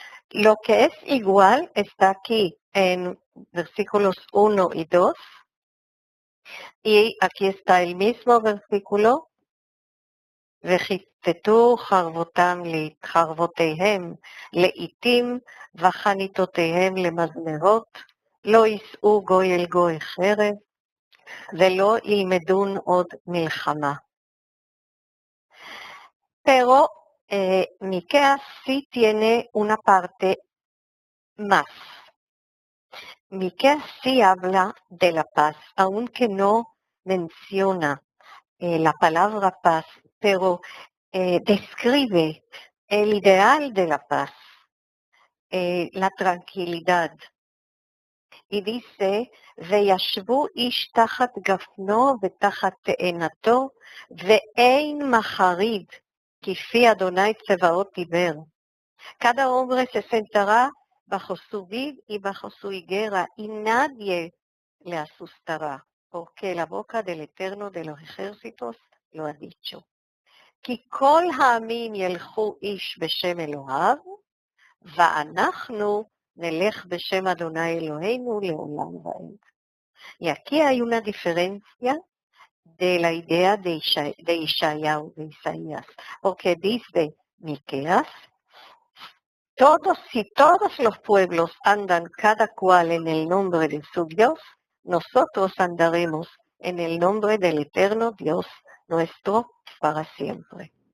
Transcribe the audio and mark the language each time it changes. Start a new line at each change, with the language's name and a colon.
Spanish: Lo que es igual está aquí en versículos 1 y 2. Y aquí está el mismo versículo.
Hebrew: וכתתו חרבותיהם לאיתים וחניתותיהם למזמרות, לא יישאו גוי אל גוי חרב, ולא ילמדון עוד מלחמה.
Spanish: Pero Miqueas sí tiene una parte más. Miqueas sí habla de la paz, aunque no menciona la palabra paz, pero describe el ideal de la paz, la tranquilidad. Y dice,
Hebrew: וישבו איש תחת גפנו ותחת תאנתו, ואין מחריד, כפי אדוני צבאות דיבר.
Spanish: Cada hombre se sentará bajo su vid y bajo su higuera, y nadie le asustará, porque la boca del Eterno de los ejércitos lo ha dicho.
Hebrew: כי כל העמים ילכו איש בשם אלוהיו, ואנחנו נלך בשם Adonai Eloheinu לעולם ועד.
Spanish: Y aquí hay una diferencia de la idea de Isaías, porque dice Miqueas, si todos los pueblos andan cada cual en el nombre de su Dios, nosotros andaremos en el nombre del eterno Dios nuestro para siempre.